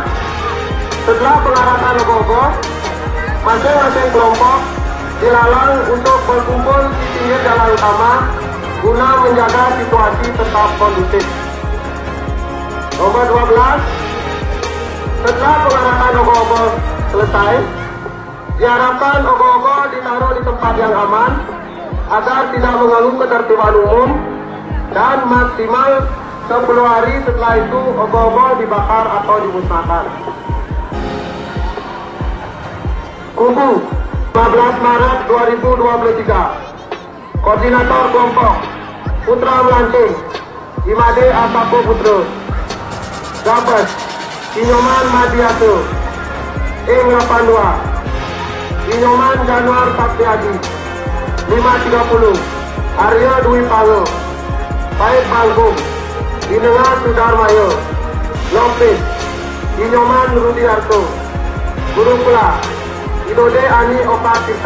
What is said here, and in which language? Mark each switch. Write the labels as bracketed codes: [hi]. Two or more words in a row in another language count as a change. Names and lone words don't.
[id] Setelah pengarahan ogo-ogo, masing-masing kelompok dilarang untuk berkumpul di pinggir jalan utama guna menjaga situasi tetap kondusif. Nomor 12. Setelah pengarahan ogo-ogo selesai, diharapkan ogo-ogo ditaruh di tempat yang aman agar tidak mengganggu ketertiban umum, dan maksimal 10 hari setelah itu ogo-ogo dibakar atau dimusnahkan. Kubu 15 Maret 2023. Koordinator kelompok Putra Melanting Imade Asapo Putro. Gabes Inyoman Madiatu Ing 82. Inyoman Januar Saktiadi 530. Arya Dwi Pango Pait Bangkum Inengan Sudarmayo Lopez Inyoman Rudiarto Guru Pula Inode Ani Oka Tirta.